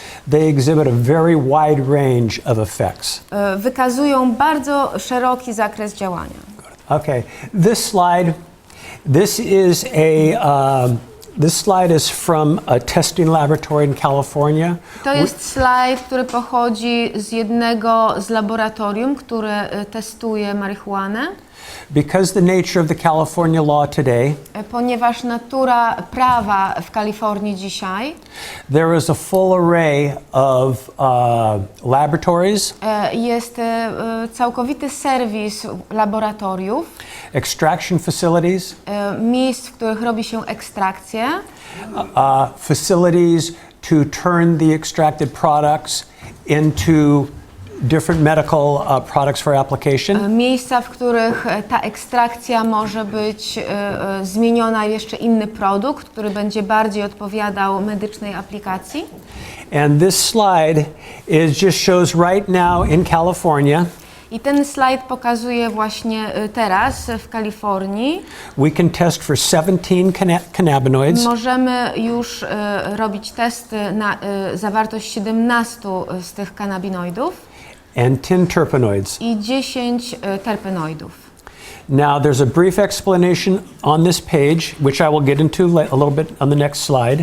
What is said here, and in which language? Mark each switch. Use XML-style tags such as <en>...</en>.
<en>they exhibit a very wide range of effects.</en> <pl>wykazują bardzo szeroki zakres działania.</pl> <en>Okay, this slide is from a testing laboratory in California.</en> <pl>To jest slajd, który pochodzi z jednego z laboratorium, które testuje marihuanę.</pl> <en>Because the nature of the California law today,</en> <pl>Ponieważ natura prawa w Kalifornii dzisiaj,</pl> <en>there is a full array of laboratories,</en> <pl>jest całkowity serwis laboratoriów,</pl> <en>extraction facilities,</en> <pl>miejsc, w których robi się ekstrakcję,</pl> <en>facilities to turn the extracted products into different medical products for application.</en> <pl>Miejsca, w których ta ekstrakcja może być zmieniona w jeszcze inny produkt, który będzie bardziej odpowiadał medycznej aplikacji.</pl> <en>And this slide just shows right now in California.</en> <pl>I ten slajd pokazuje właśnie teraz w Kalifornii.</pl> <en>We can test for 17 cannabinoids.</en> <pl>Możemy już robić testy na zawartość 17 z tych kanabinoidów</pl> <en>And 10 terpenoids.</en> <pl>i 10 terpenoidów.</pl> <en>Now, there's a brief explanation on this page, which I will get into a little bit on the next slide.</en>